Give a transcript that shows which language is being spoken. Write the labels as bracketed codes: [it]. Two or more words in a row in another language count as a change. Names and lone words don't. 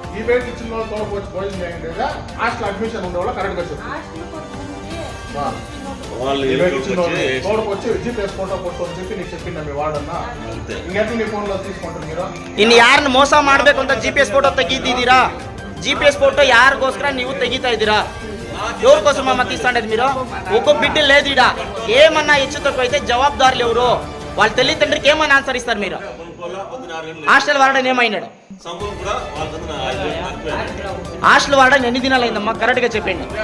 [kn] ಇನ್ನು ಯಾರನ್ನ మోస ಮಾಡ್ಬೇಕು ಅಂತ GPS ಫೋಟೋ ತೆಗಿದ್ದೀರಾ? GPS ಫೋಟೋ ಯಾರಿಗೋಸ್ಕರ ನೀವು ತೆಗಿತಾ ಇದೀರಾ? [te] ఎవరికోసం అమ్మ తీస్తాండేది మీరు? ఒక్క బిడ్డ లేదు ఇడ. ఏమన్నా హెచ్చు తక్కువ అయితే జవాబుదారులు ఎవరు? వాళ్ళ తల్లిదండ్రులకి ఏమన్నా ఆన్సర్ ఇస్తారు మీరు? హాస్టల్ వార్డెన్ ఏమైనాడు? హాస్టల్ వార్డెన్ ఎన్ని దినాలు అయిందమ్మా కరెక్ట్గా చెప్పండి.